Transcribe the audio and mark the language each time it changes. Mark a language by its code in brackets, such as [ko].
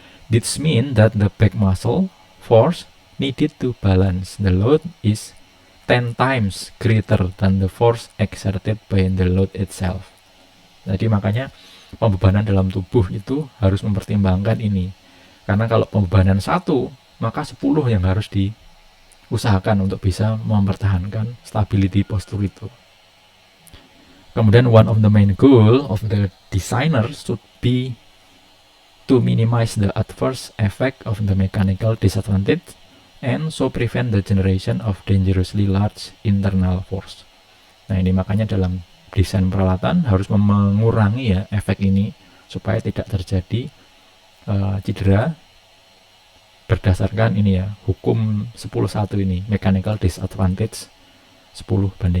[en] This mean that the back muscle force needed to balance the load is 10 times greater than the force exerted by the load itself. [id] Jadi makanya pembebanan dalam tubuh itu harus mempertimbangkan ini. Karena kalau pembebanan 1, maka 10 yang harus diusahakan untuk bisa mempertahankan stability postur itu. Kemudian [en] one of the main goal of the designer should be to minimize the adverse effect of the mechanical disadvantage and so prevent the generation of dangerously large internal force. [id] Nah, ini makanya dalam desain peralatan harus mengurangi ya efek ini supaya tidak terjadi cedera berdasarkan ini ya, hukum 10-1 ini, mechanical disadvantage 10:1.